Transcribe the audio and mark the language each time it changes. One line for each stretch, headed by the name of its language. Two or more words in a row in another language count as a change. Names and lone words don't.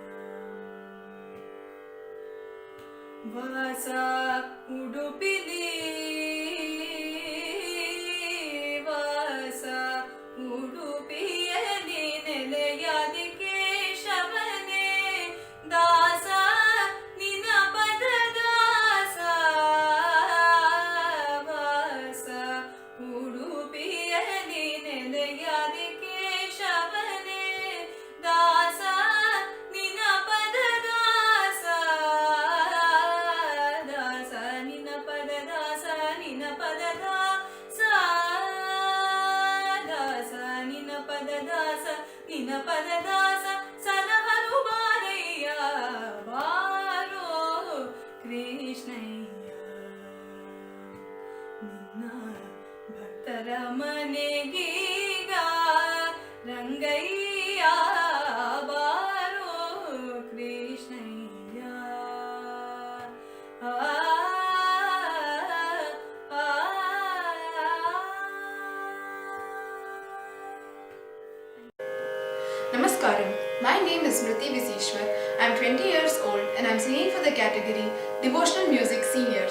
Kannada: ವಾಸ ಉಡುಪಿಲಿ ವಾಸ ಉಡುಪಿಯಲಿ ನೆಲೆಯಾದಿ ಕೇಶವನೇ ದಾಸ ನಿನ ಪದ ದಾಸ ವಾಸ ಉಡುಪಿಯಲಿ ನೆಲೆಯಾದಿ ಕೇಶವನೇ ದಾಸ ನಿನ ಪದ ದಾಸ ದಾಸ ನಿನ ಪದ ದಾಸ ನಿನ ಪದ ದಾಸ ದಾಸ ನಿನ ಪದ ದಾಸ ನಿನ ಪದ ದಾಸ ಸಲಹರು ಬಾರಯ್ಯ ಬಾರೋ ಕೃಷ್ಣಯ್ಯ ನಿನ್ನ ಭಕ್ತರ ಮನೆಗೀಗ ರಂಗಯ್ಯ ಬಾರೋ ಕೃಷ್ಣಯ್ಯ ಆ
English: Namaskaram. My name is Smriti Visishwar. I am 20 years old and I am singing for the category Devotional Music Seniors.